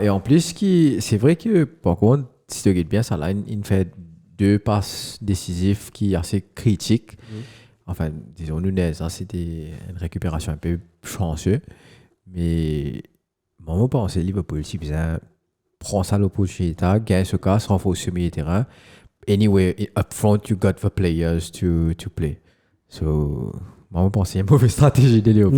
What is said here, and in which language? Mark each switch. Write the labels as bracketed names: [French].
[French] Et en plus, c'est vrai que par contre, si tu regardes bien ça là, il fait 2 passes décisives qui sont assez critiques. Enfin, disons, Nunez, hein, c'était une récupération un peu chanceuse. Mais moi, je pense que Liverpool, si bien, prend ça l'opportunité, gagne ce cas, sans faux sur le terrain. [English] Anyway, up front, you got the players to play. [French] So, moi, je pense que c'est une mauvaise stratégie de Liverpool.